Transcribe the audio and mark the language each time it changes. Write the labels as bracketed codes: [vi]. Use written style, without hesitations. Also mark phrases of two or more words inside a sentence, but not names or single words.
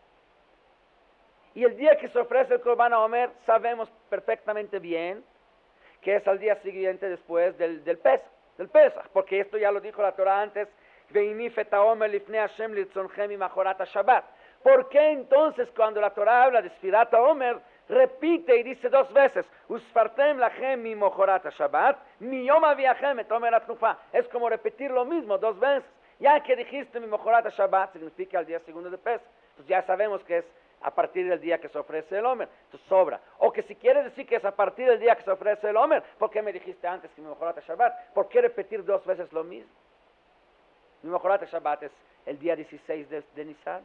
[es] Y el día que se ofrece el [he] קרבן עומר [es] sabemos perfectamente bien que es al día siguiente después del Pesach, porque esto ya lo dijo la Torah antes, ¿por qué entonces cuando la Torah habla de [he] ספירת עומר, [es] repite y dice 2 veces, [he] וספרתם לכם ממחרת שבת מיום הביאכם את עומר התנופה? [es] Es como repetir lo mismo 2 veces. Ya que dijiste [he] ממחרת שבת, [es] significa el día segundo de Pesach. Entonces ya sabemos que es a partir del día que se ofrece el Omer, entonces sobra. O que si quieres decir que es a partir del día que se ofrece el Omer, ¿por qué me dijiste antes que [he] ממחרת שבת? [es] ¿Por qué repetir 2 veces lo mismo? [he] ממחרת שבת [es] es el día 16 de Nisan.